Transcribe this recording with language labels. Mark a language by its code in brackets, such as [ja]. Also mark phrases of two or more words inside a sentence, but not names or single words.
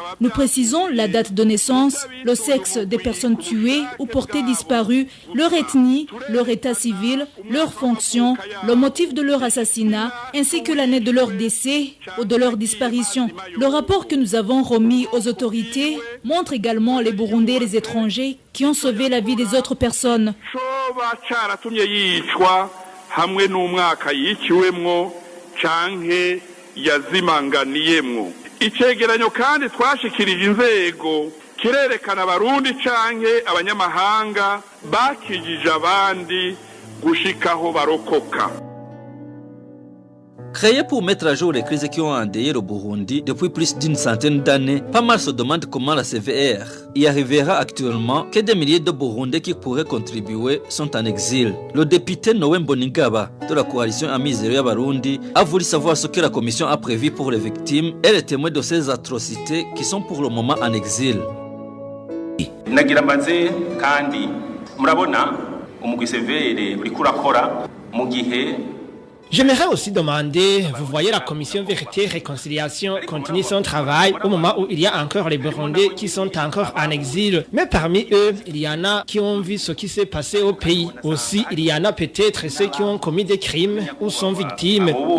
[fr] Nous précisons la date de naissance, le sexe des personnes tuées ou portées disparues, leur ethnie, leur état civil, leur fonction, le motif de leur assassinat, ainsi que l'année de leur décès ou de leur disparition. Le rapport que nous avons remis aux autorités montre également les Burundais et les étrangers qui ont sauvé la vie des autres personnes. [rn] Hamwe n'umwaka yiciwemwo canke yazimanganiyemwo. Icegeranyo kandi twashikirije inzego kirerekana abarundi canke abanyamahanga bakijije abandi gushikaho barokoka. [fr] Créé pour mettre à jour les crises qui ont endeuillé le Burundi depuis plus d'une centaine d'années, pas mal se demandent comment la CVR y arrivera actuellement que des milliers de Burundais qui pourraient contribuer sont en exil. Le député Noé Mbonigaba de la coalition Amizero Barundi a voulu savoir ce que la commission a prévu pour les victimes et les témoins de ces atrocités qui sont pour le moment en exil. [rn] Nagira mbaze kandi murabona umugwi CVR uriko urakora mu gihe. [fr] J'aimerais aussi demander, vous voyez la commission Vérité et Réconciliation continue son travail au moment où il y a encore les Burundais qui sont encore en exil. Mais parmi eux, il y en a qui ont vu ce qui s'est passé au pays. Aussi, il y en a peut-être ceux qui ont commis des crimes ou sont victimes.